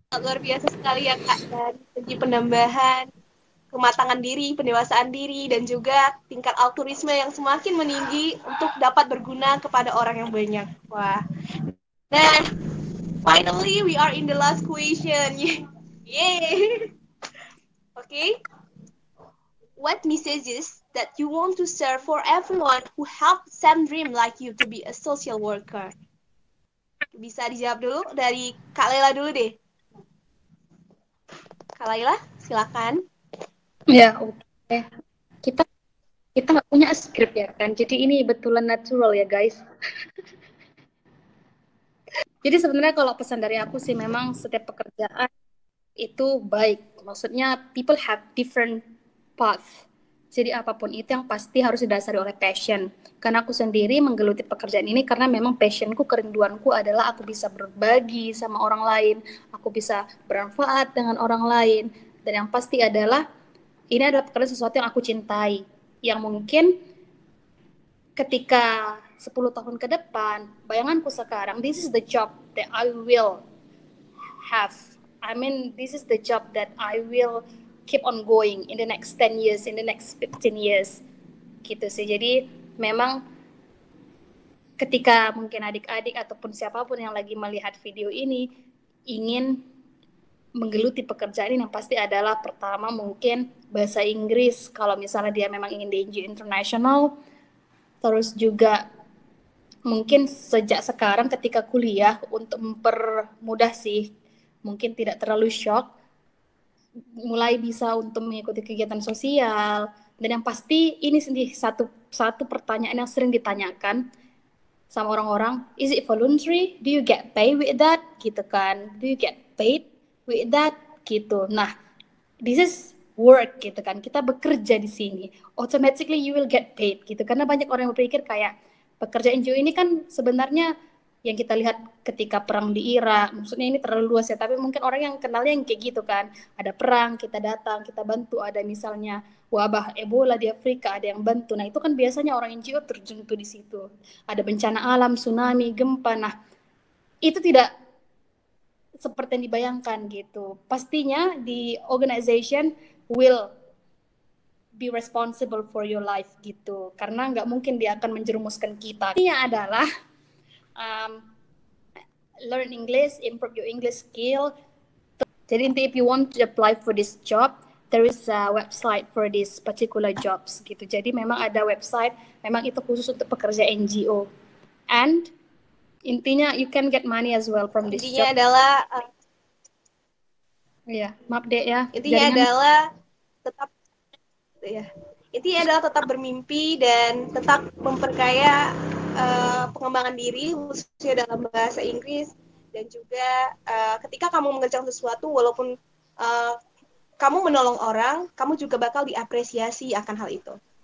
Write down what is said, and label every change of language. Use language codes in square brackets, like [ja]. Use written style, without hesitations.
[id] Luar biasa sekali ya Kak, dari segi penambahan kematangan diri, pendewasaan diri, dan juga tingkat altruisme yang semakin meninggi untuk dapat berguna kepada orang yang banyak. Wah. [en] Nah, finally we are in the last question. Yay. Okay. What messages that you want to share for everyone who have the same dream like you to be a social worker? [id] Bisa dijawab dulu dari Kak Laila dulu deh. Kak Laila, silakan. Ya, oke. Kita nggak punya skrip ya kan, jadi ini betulan natural ya guys. Jadi sebenarnya kalau pesan dari aku sih, memang setiap pekerjaan itu baik. Maksudnya [en] people have different path. [id] Jadi apapun itu yang pasti harus didasari oleh passion. Karena aku sendiri menggeluti pekerjaan ini karena memang passionku, kerinduanku adalah aku bisa berbagi sama orang lain, aku bisa bermanfaat dengan orang lain. Dan yang pasti adalah ini adalah pekerjaan sesuatu yang aku cintai, yang mungkin ketika 10 tahun ke depan, bayanganku sekarang, [en] this is the job that I will have. I mean, this is the job that I will keep on going in the next 10 years, in the next 15 years. [id] Gitu sih. Jadi memang ketika mungkin adik-adik ataupun siapapun yang lagi melihat video ini ingin menggeluti pekerjaan ini, yang pasti adalah pertama mungkin bahasa Inggris kalau misalnya dia memang ingin di NGO internasional. Terus juga mungkin sejak sekarang ketika kuliah untuk mempermudah sih, mungkin tidak terlalu shock, mulai bisa untuk mengikuti kegiatan sosial. Dan yang pasti ini sendiri satu pertanyaan yang sering ditanyakan sama orang-orang, [en] is it voluntary? Do you get paid with that? [id] Gitu kan. [en] Do you get paid with that? [id] Gitu. Nah, [en] this is work [id] gitu kan. Kita bekerja di sini. [en] Automatically you will get paid [id] gitu. Karena banyak orang yang berpikir kayak pekerjaan NGO ini kan sebenarnya yang kita lihat ketika perang di Irak. Maksudnya ini terlalu luas ya, tapi mungkin orang yang kenalnya yang kayak gitu kan. Ada perang, kita datang, kita bantu. Ada misalnya wabah Ebola di Afrika, ada yang bantu. Nah, itu kan biasanya orang NGO terjun tuh di situ. Ada bencana alam, tsunami, gempa. Nah, itu tidak seperti yang dibayangkan gitu. Pastinya di [en] organization will be responsible for your life gitu. [id] Karena nggak mungkin dia akan menjerumuskan kita. Ini adalah [en] learn English, improve your English skill. [id] Jadi [en] if you want to apply for this job, there is a website for this particular jobs gitu. [id] Jadi memang ada website, memang itu khusus untuk pekerja NGO. [en] And [id] intinya [en] you can get money as well from this [id] Intinya [en] job. [id] adalah Iya, maaf deh ya. intinya adalah tetap ya. Intinya adalah tetap bermimpi dan tetap memperkaya pengembangan diri khususnya dalam bahasa Inggris, dan juga ketika kamu mengerjakan sesuatu, walaupun kamu menolong orang, kamu juga bakal diapresiasi akan hal itu.